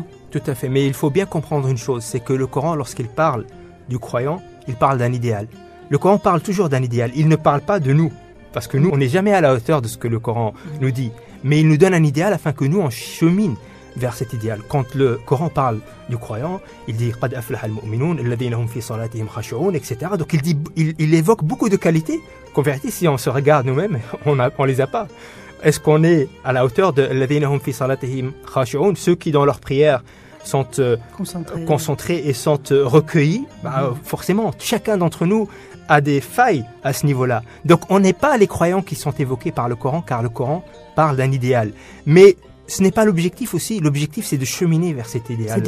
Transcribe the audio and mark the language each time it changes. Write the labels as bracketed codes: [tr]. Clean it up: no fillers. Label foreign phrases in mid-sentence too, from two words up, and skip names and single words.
[fr] Tout à fait, mais il faut bien comprendre une chose, c'est que le Coran, lorsqu'il parle du croyant, il parle d'un idéal. Le Coran parle toujours d'un idéal, il ne parle pas de nous, parce que nous, on n'est jamais à la hauteur de ce que le Coran nous dit, mais il nous donne un idéal afin que nous, on chemine vers cet idéal. Quand le Coran parle du croyant, il dit « [ar] قد أفلح المؤمنون الذين هم في صلاتهم خاشعون », [fr] etc. Donc il évoque beaucoup de qualités qu'en vérité, si on se regarde nous-mêmes, on les a pas. Est-ce qu'on est à la hauteur de [ar] الذين هم في صلاتهم خاشعون, [fr] ceux qui dans leur prière sont concentrés et sont recueillis? Forcément, chacun d'entre nous a des failles à ce niveau-là. Donc on n'est pas les croyants qui sont évoqués par le Coran, car le Coran parle d'un idéal. Mais ce n'est pas l'objectif aussi. L'objectif, c'est de cheminer vers cet idéal-là.